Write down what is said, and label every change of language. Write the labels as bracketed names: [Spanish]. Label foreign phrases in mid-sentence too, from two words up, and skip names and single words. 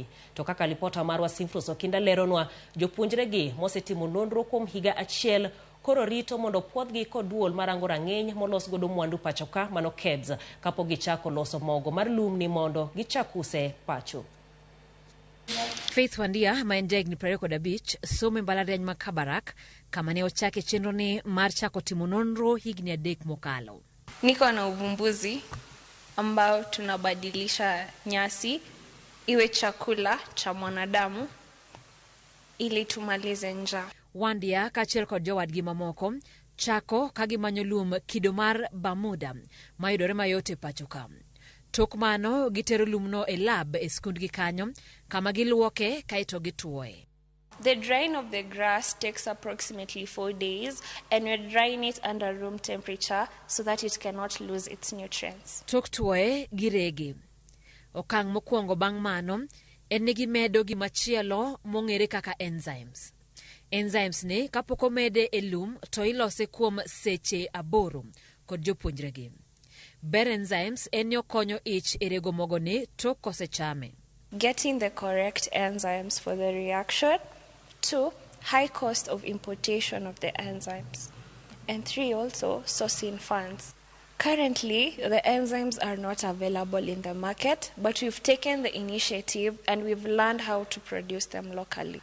[Luo (Kenya and Tanzania)] To kaka lipota marwa Simfros Okinda leronwa, jopuonjre gi mosetimo nonro kuom higa achiel koro rito mondo puodhgi kod duol marango rang'eny molos godo mwandu pachoka mano KEBS kapok gichako loso mogo mar lum ni mondo gichak use pacho. Faith Wandia ma en jahigni 25 somo e mbalariany ma Kabarak kama ne ochake chenro ni mar chako timo nonro higni 3 mokalo. [Swahili] Niko na uvumbuzi ambao tunabadilisha nyasi iwe chakula cha mwanadamu ili tumalize njaa. [Luo (Kenya and Tanzania)] Wandia kaachiel kod jowadgi mamoko chako ka gimanyo lum kido mar Bermuda mayudore mayot e pachoka. Tok mano gitero lumno e lab e skundgi kanyo kama giluoke kaito gituoe. [English] The drying of the grass takes approximately 4 days, and we're drying it under room temperature so that it cannot lose its nutrients. [Luo (Kenya and Tanzania)] Tok tuoe giregi. Okang' mokwongo bang' mano en ni gimedo gimachielo mong'ere kaka enzymes. Enzymes ni kapok omede e lum to ilose kuom seche 8 kod jopuonjregi. Ber enzymes en yo konyo ich e rego mogo ni tok kosechame. [English] Getting the correct enzymes for the reaction. 2, high cost of importation of the enzymes. And 3, also sourcing funds. Currently, the enzymes are not available in the market, but we've taken the initiative and we've learned how to produce them locally.